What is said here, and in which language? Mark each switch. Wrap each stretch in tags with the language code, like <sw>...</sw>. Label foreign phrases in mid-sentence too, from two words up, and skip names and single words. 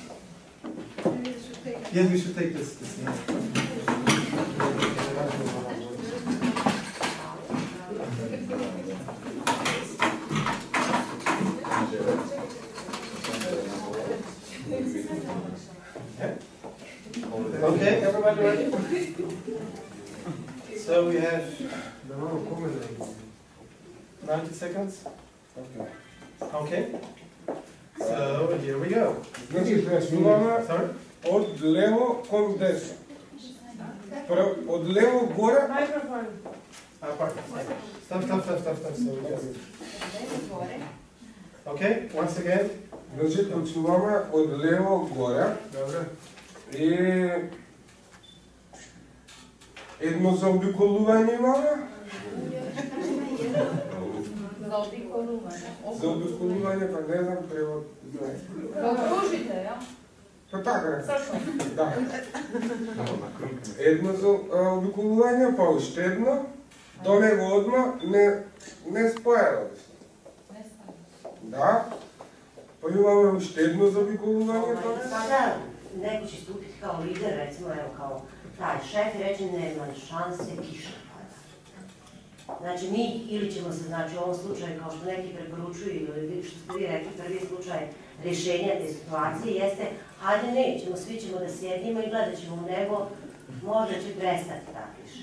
<en>Yes, we should take this. Okay, everybody ready? So we have 90 seconds. Okay. So here we go.</en> <mk>Значи преминуваме</mk> <en>Sorry?</en> <mk>од лево кон десно. Од лево горе.</mk> <en>Stop. Okay, once again.</en> <mk>Значи почнуваме од лево горе. Добре. И едно заобиколување имаме. Заобиколување, па не знам превод. Окружите, ја? Па така. Да. Едно заобиколување, па уште едно. До него одма не споја. Да. Па имаме уште едно заобиколување.</mk> <bs>Sada neko će stupiti kao lider, recimo evo kao taj šef i reći nema šanse, kiša pada. Znači mi ili ćemo se, znači u ovom slučaju kao što neki preporučuju ili što ste vi rekli, prvi slučaj rješenja te situacije jeste hajde nećemo, svi ćemo da sjedimo i gledat ćemo u nebo, možda će prestati ta kiša.</bs>